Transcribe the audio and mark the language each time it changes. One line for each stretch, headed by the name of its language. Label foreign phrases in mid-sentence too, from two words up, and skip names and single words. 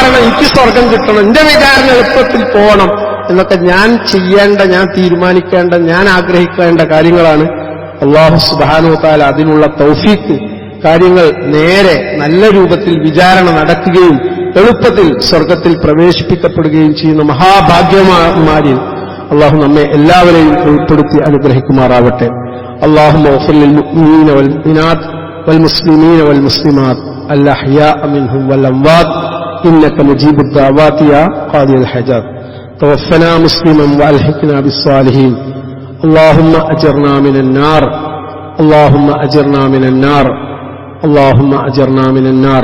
Malayalam: എനിക്ക് സ്വർഗം കിട്ടണം, എന്റെ വിചാരണ എളുപ്പത്തിൽ പോകണം എന്നൊക്കെ ഞാൻ ചെയ്യേണ്ട, ഞാൻ തീരുമാനിക്കേണ്ട, ഞാൻ ആഗ്രഹിക്കേണ്ട കാര്യങ്ങളാണ്. അല്ലാഹു
Arabic: سبحانه وتعالى
Malayalam: അതിനുള്ള തൗഫീഖ്, കാര്യങ്ങൾ നേരെ നല്ല രൂപത്തിൽ വിചാരണ നടക്കുകയും എളുപ്പത്തിൽ സ്വർഗത്തിൽ പ്രവേശിപ്പിക്കപ്പെടുകയും ചെയ്യുന്ന മഹാഭാഗ്യമാരിൽ അള്ളാഹു നമ്മെ എല്ലാവരെയും ഉൾപ്പെടുത്തി അനുഗ്രഹിക്കുമാറാവട്ടെ.
Arabic: اللهم اغفر للمؤمنين والمؤمنات والمسلمين والمسلمات الأحياء منهم والأموات إنك مجيب الدعوات يا قاضي الحاجات. توفنا مسلما وألحقنا بالصالحين. اللهم أجرنا من النار، اللهم أجرنا من النار، اللهم أجرنا من النار.